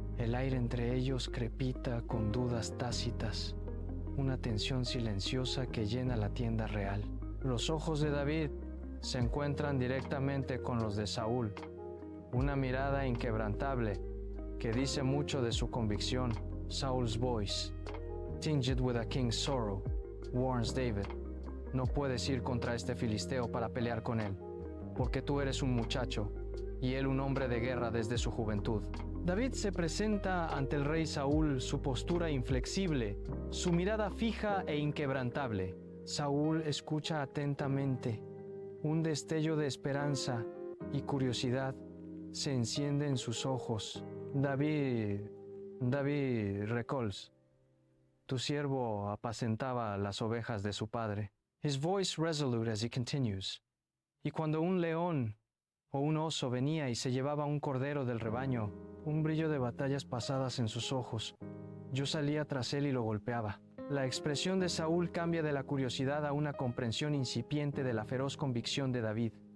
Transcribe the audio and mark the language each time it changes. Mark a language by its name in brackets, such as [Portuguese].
[Spanish] El aire entre ellos crepita con dudas tácitas, una tensión silenciosa que llena la tienda real. Los ojos de David se encuentran directamente con los de Saúl, una mirada inquebrantable que dice mucho de su convicción. [English] Saul's voice, tinged with a king's sorrow, warns David. [Spanish] No puedes ir contra este filisteo para pelear con él, porque tú eres un muchacho y él un hombre de guerra desde su juventud. David se presenta ante el rey Saúl, su postura inflexible, su mirada fija e inquebrantable. Saúl escucha atentamente. Un destello de esperanza y curiosidad se enciende en sus ojos. [English] David recalls, [Spanish] tu siervo apacentaba las ovejas de su padre. [English] His voice resolute as he continues. [Spanish] Y cuando un león o un oso venía y se llevaba un cordero del rebaño, un brillo de batallas pasadas en sus ojos, yo salía tras él y lo golpeaba. La expresión de Saúl cambia de la curiosidad a una comprensión incipiente de la feroz convicción de David.